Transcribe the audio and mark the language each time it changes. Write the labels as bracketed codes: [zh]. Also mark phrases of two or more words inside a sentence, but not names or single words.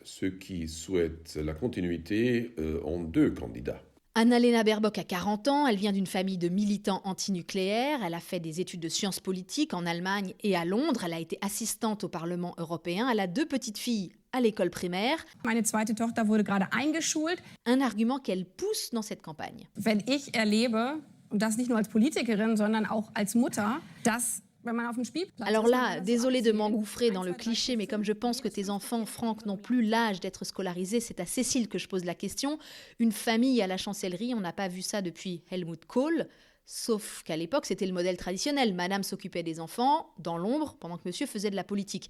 [fr] Ceux qui souhaitent la continuité ont 2 candidats. Annalena Baerbock a 40 ans, elle vient d'une famille de militants antinucléaires, elle a fait des études de sciences politiques en Allemagne et à Londres, elle a été assistante au Parlement européen, elle a 2 petites filles à l'école primaire. [de] Meine zweite Tochter wurde gerade eingeschult. [fr] Un argument qu'elle pousse dans cette campagne. [de] Wenn ich erlebe, und das nicht nur als Politikerin, sondern auch als Mutter, dass [fr] Alors là, désolé de m'engouffrer dans le cliché, mais comme je pense que tes enfants, Franck, n'ont plus l'âge d'être scolarisés, c'est à Cécile que je pose la question. Une famille à la chancellerie, on n'a pas vu ça depuis Helmut Kohl, sauf qu'à l'époque, c'était le modèle traditionnel. Madame s'occupait des enfants, dans l'ombre, pendant que monsieur faisait de la politique.